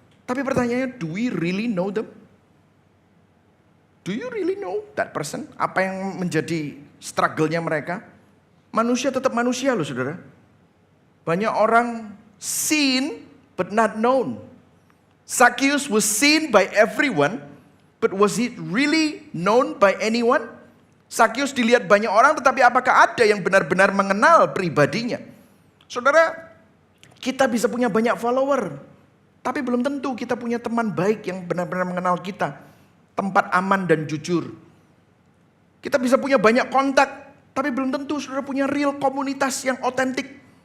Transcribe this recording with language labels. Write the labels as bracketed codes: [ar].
[id] Tapi pertanyaannya, [en] do we really know them? Do you really know that person? [id] Apa yang menjadi struggle-nya mereka? Manusia tetap manusia loh saudara. Banyak orang [en] seen but not known. Sakius was seen by everyone, but was he really known by anyone? [id] Sakius dilihat banyak orang, tetapi apakah ada yang benar-benar mengenal pribadinya? Saudara, kita bisa punya banyak follower, tapi belum tentu kita punya teman baik yang benar-benar mengenal kita. Tempat aman dan jujur. Kita bisa punya banyak kontak, tapi belum tentu saudara punya real komunitas yang otentik.